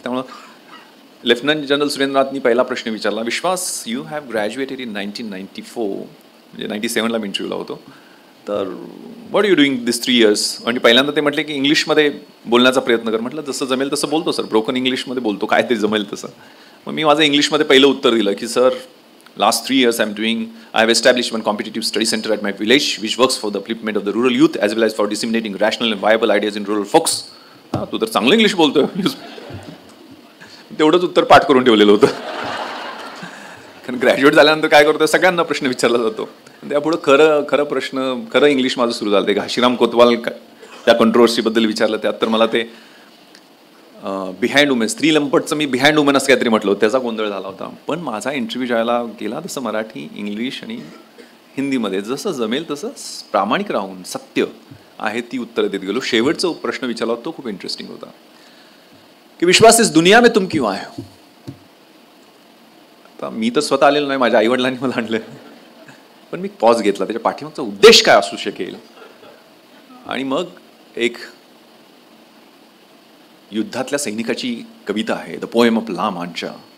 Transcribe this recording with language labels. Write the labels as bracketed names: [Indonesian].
[Marathi] त्यामुळं lieutenant general सुरेंद्रनाथनी पहिला प्रश्न विचारला, विश्वास, [English] you have graduated in 1994, [Marathi] म्हणजे 97ला मी इंटरव्ह्यूला होतो, तर [English] What you doing this 3 years. [Marathi] म्हणजे पहिल्यांदा ते म्हटले की इंग्लिशमध्ये बोलण्याचा प्रयत्न कर. म्हटलं जसं जमेल तसं बोलतो सर, ब्रोकन इंग्लिशमध्ये बोलतो, काय ते जमेल तसं. मग मी माझं इंग्लिशमध्ये पहिलं उत्तर दिलं की sir, [English] last 3 years I have established one competitive study center at my village which works for the upliftment of the rural youth as well as for disseminating rational and viable ideas in rural folks. [Marathi] तू तर चांगलं English बोलतोय. तेवढंच उत्तर पाठ करून ठेवलेलं होतं. कारण ग्रॅज्युएट झाल्यानंतर काय करतोय, सगळ्यांना प्रश्न विचारला जातो. त्यापुढं खरं इंग्लिश माझं सुरू झालं. ते घाशीराम कोतवाल त्या कंट्रोवर्सीबद्दल विचारलं, त्यात तर मला ते बिहाइंड वुमेन, स्त्री लंपटचं मी बिहाइंड वुमेन असं काहीतरी म्हटलं होतं, त्याचा गोंधळ झाला होता. पण माझा इंटरव्ह्यू ज्यावेळेला गेला तसं मराठी, इंग्लिश आणि हिंदीमध्ये जसं जमेल तसं प्रामाणिक राहून सत्य आहे ती उत्तरं देत गेलो. शेवटचा प्रश्न विचारला तो खूप इंटरेस्टिंग होता की विश्वास, [Hindi] इस दुनिया में तुम क्यों आए हो. [Marathi] आता मी तर स्वतः आलेलो नाही, माझ्या आईवडिलांनी मला आणलं, पण मी पॉज घेतला, त्याच्या पाठीमागचा उद्देश काय असू शकेल. आणि मग एक युद्धातल्या सैनिकाची कविता आहे, द पोएम ऑफ ला मांचा.